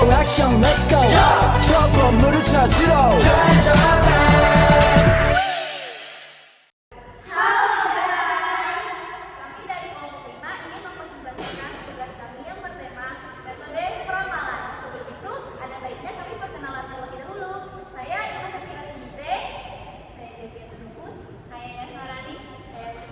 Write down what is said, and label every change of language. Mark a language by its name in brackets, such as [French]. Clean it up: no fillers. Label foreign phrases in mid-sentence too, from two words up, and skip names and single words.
[Korean] 형 [English] let's go [Korean] 저 건물을 찾으러 [Indonesian] Kami dari kelompok 5 ingin mempresentasikan tugas kami yang bertema metode peramalan. Sebelum itu, ada baiknya kami perkenalan terlebih dahulu. Saya Ina Safira Sinite, saya Devi Tunubus, saya Yaswarani, saya Mr.